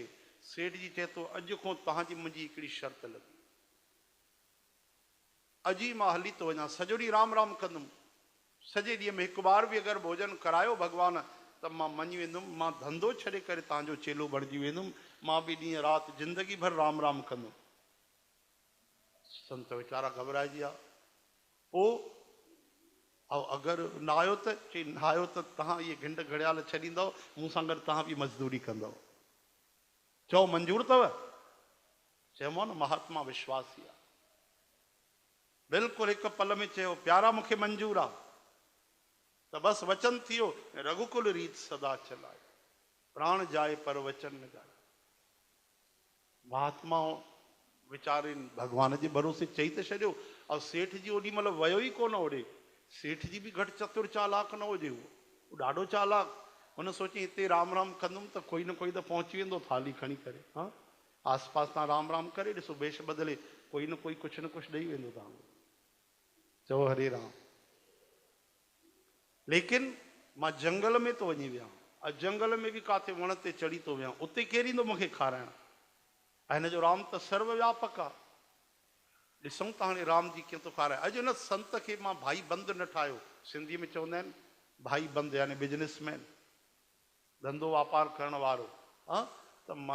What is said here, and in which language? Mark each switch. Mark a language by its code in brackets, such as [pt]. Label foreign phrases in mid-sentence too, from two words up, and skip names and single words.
[sd] सेठ जी चए थो अॼु खां तव्हांजी मुंहिंजी हिकिड़ी शर्त लॻी, अॼु ई मां हली थो वञा, सॼो ॾींहुं राम राम कंदुमि। सॼे ॾींहं में हिकु बार बि अगरि भोजन करायो भॻवान त मां मञी वेंदुमि, मां धंधो छॾे करे तव्हांजो चेलो बणिजी वेंदुमि, मां बि ॾींहं राति ज़िंदगी भर राम राम कंदुमि। संत वीचारा घबराइजी विया। पोइ ऐं अगरि न आयो त चई न आयो त तव्हां इहे घिंड घड़ियाल छॾींदव, मूं सां गॾु तव्हां बि मज़दूरी कंदव। चओ मंज़ूर अथव? चयोमांव न महात्मा विश्वासी आहे। बिल्कुलु हिकु पल में चयो प्यारा मूंखे मंज़ूर आहे। त बसि वचन थी वियो, [hi] रघुकुल रीत सदा चलाए, प्राण जाए पर वचन न जाए। [sd] महात्मा वीचारे भॻवान जे भरोसे चई त छॾियो। ऐं सेठ जी ओॾी महिल वियो ई कोन होॾे। सेठ जी बि घटि चतुर चालाक न हुजे, उहो ॾाढो चालाक। हुन सोची हिते राम राम कंदुमि त कोई न कोई त पहुची वेंदो थाली खणी करे। हा, आस पास तव्हां राम राम करे ॾिसो, बेश बदिले कोई न कोई कुझु न कुझु ॾेई वेंदो तव्हांखे। चओ हरे राम। लेकिन मां जंगल में तो वञी विया, जंगल में भी काथे वण ते चढ़ी तो विया, उते केर ईंदो मूंखे खाराइण? हिन जो राम त सर्वव्यापक आहे। ॾिसूं था हाणे राम जी कीअं थो खाराए। अॼु न संत खे मां भाई बंदि न ठाहियो। सिंधी में चवंदा आहिनि भाई बंदि, यानी बिजनेसमैन, धंधो वापार करण वारो। हा,